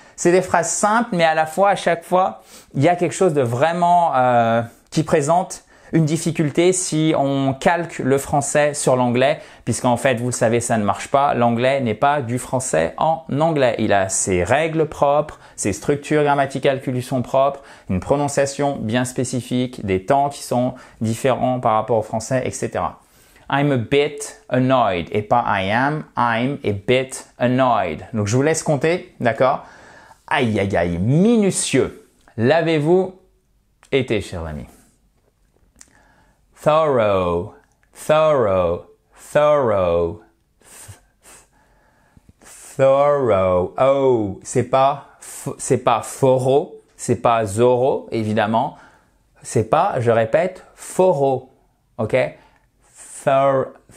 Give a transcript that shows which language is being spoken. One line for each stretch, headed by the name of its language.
French: C'est des phrases simples, mais à la fois, à chaque fois, il y a quelque chose de vraiment qui présente une difficulté si on calque le français sur l'anglais, puisqu'en fait, vous le savez, ça ne marche pas. L'anglais n'est pas du français en anglais. Il a ses règles propres, ses structures grammaticales qui lui sont propres, une prononciation bien spécifique, des temps qui sont différents par rapport au français, etc.
English: I'm a bit annoyed
French: et pas
English: I am, I'm a bit annoyed.
French: Donc, je vous laisse compter, d'accord? Aïe, aïe, aïe, minutieux. L'avez-vous été, chers amis?
English: Thorough, thorough, thorough, thorough.
French: Oh, c'est pas foro, c'est pas zoro, évidemment. C'est pas, je répète, foro. Ok? Thorough.